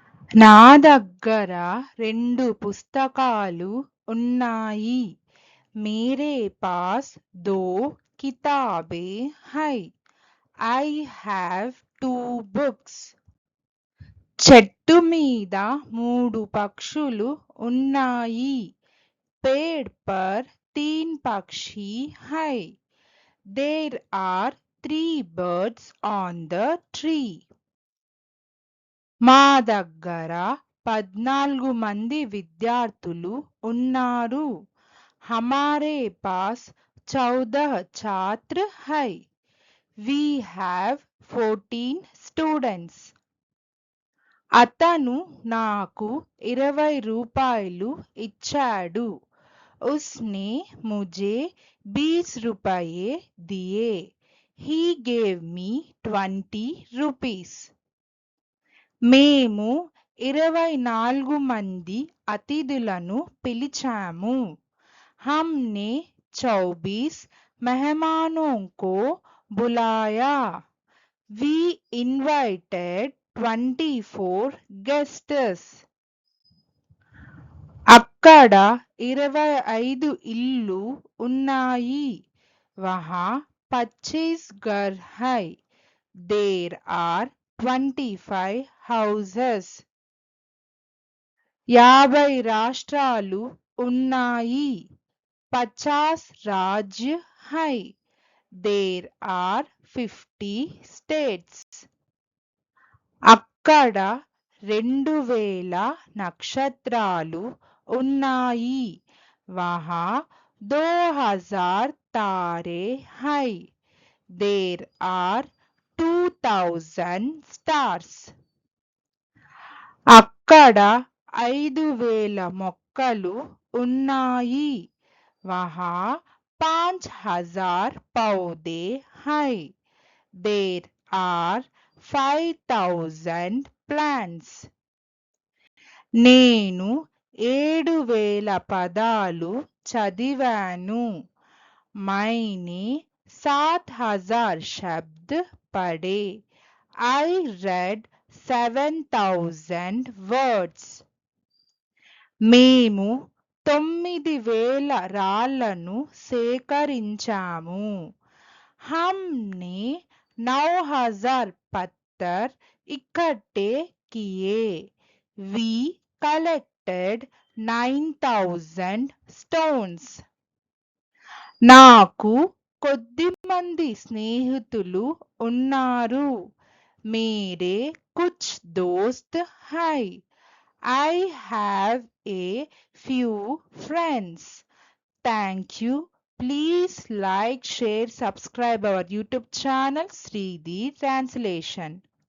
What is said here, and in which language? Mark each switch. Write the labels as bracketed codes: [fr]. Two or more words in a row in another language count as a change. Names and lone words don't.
[te] నా దగ్గర 2 పుస్తకాలు ఉన్నాయి. [hi] मेरे पास 2 किताबें है. [en] I have 2 books. [te] చెట్టు మీద 3 పక్షులు ఉన్నాయి. [hi] पेड़ पर 3 पक्षी है. [en] There are 3 birds on the tree. [te] మా దగ్గర 14 మంది విద్యార్థులు ఉన్నారు. [hi] हमारे पास 14 छात्र है. [en] We have 14 students. [te] అతను నాకు 20 రూపాయలు ఇచ్చాడు. [hi] उसने मुझे 20 रुपये दिए. [en] He gave me 20 rupees. [te] మేము 24 మంది అతిథులను పిలిచాము. [hi] हमने 24 मेहमानों को बुलाया. [en] We invited 24 guests. [te] అక్కడ 25 ఇళ్ళు ఉన్నాయి. [hi] वहाँ 25 घर है. [en] There are 25 houses. [te] 50 రాష్ట్రాలు ఉన్నాయి. [hi] 50 राज्य है. [en] There are 50 states. [te] అక్కడ 2000 నక్షత్రాలు ఉన్నాయి. [hi] वहाँ 2000 तारे है. [en] There are 2000 stars. [te] అక్కడ 5000 మొక్కలు ఉన్నాయి. [hi] वहाँ 5000 पौधे हैं. [en] There are 5000 plants. [te] నేను 7000 పదాలు చదివాను. [hi] मैंने 7000 शब्द पढ़े. [en] I read 7000 words. [te] మేము 9000 రాళ్లను సేకరించాము. [hi] हमने 9000 पत्थर इकट्ठे किए. [en] We collected 9000 stones. [te] నాకు కొద్దిమంది స్నేహితులు ఉన్నారు. [hi] मेरे कुछ दोस्त हैं. [en] I have a few friends. Thank you. Please like, share, subscribe our YouTube channel Sridhi Translation.